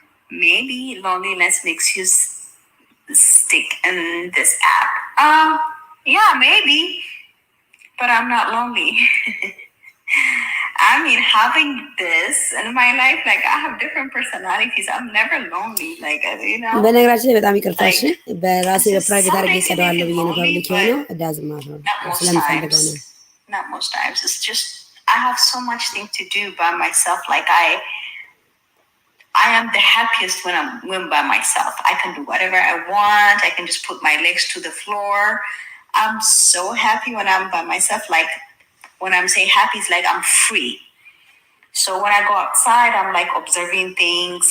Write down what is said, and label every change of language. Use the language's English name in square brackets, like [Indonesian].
[English] Maybe loneliness makes you stick in this app. Yeah, maybe. But I'm not lonely. I mean, having this in my life, I have different personalities. I'm never lonely. [Amharic] በነገራችን ላይ በጣም ይቅርታ እሺ፣ በራሴ በፕራይቬት አድርጌ ቀደዋለሁ ብዬ ነው ፐብሊክ የሆነው እዳዝማት ነው ስለምፈልገው ነው። [English] Not most times. It's just I have so much thing to do by myself. I am the happiest when I'm by myself. I can do whatever I want. I can just put my legs to the floor. I'm so happy when I'm by myself. When I'm saying happy, it's I'm free. So when I go outside, I'm observing things.